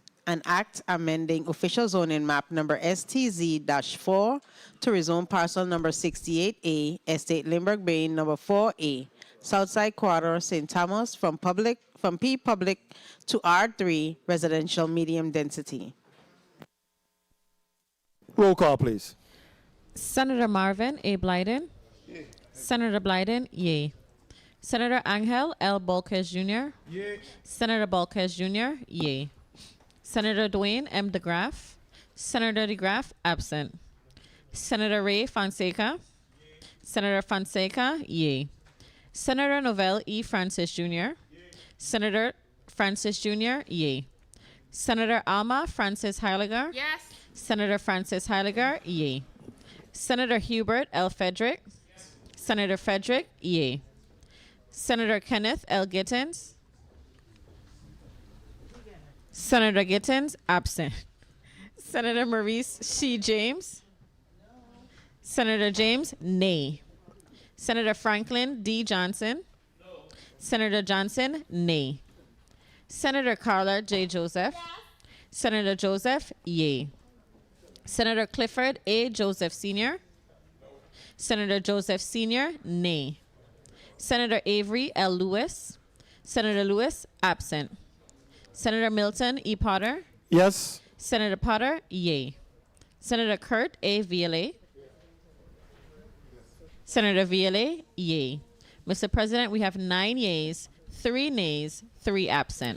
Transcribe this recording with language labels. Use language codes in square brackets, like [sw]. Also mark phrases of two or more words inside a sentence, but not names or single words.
[en] An act amending official zoning map number STZ-4 to rezone parcel number 68A, Estate Lindberg Bay, number 4A, Southside Quarter, St. Thomas, from P public to R3 residential medium density. Roll call, please. Senator Marvin A. Blyden. Senator Blyden, yay. Senator Angel L. Bolquez Jr. Yay. Senator Bolquez Jr., yay. Senator Dwayne M. DeGraff. Senator DeGraff, absent. Senator Ray Fonseca. Senator Fonseca, yay. Senator Novell E. Francis Jr. Senator Francis Jr., yay. Senator Alma Francis Heiliger. Yes. Senator Francis Heiliger, yay. Senator Hubert L. Frederick. Senator Frederick, yay. Senator Kenneth L. Gittens. Senator Gittens, absent. Senator Maurice C. James. Senator James, nay. Senator Franklin D. Johnson. Senator Johnson, nay. Senator Carla J. Joseph. Senator Joseph, yay. Senator Clifford A. Joseph Sr. Senator Joseph Sr., nay. Senator Avery L. Lewis. Senator Lewis, absent. Senator Milton E. Potter. Yes. Senator Potter, yay. Senator Kurt A. Viale. Senator Viale, yay. Mr. President, we have 9 yeas, 3 nays, 3 absent.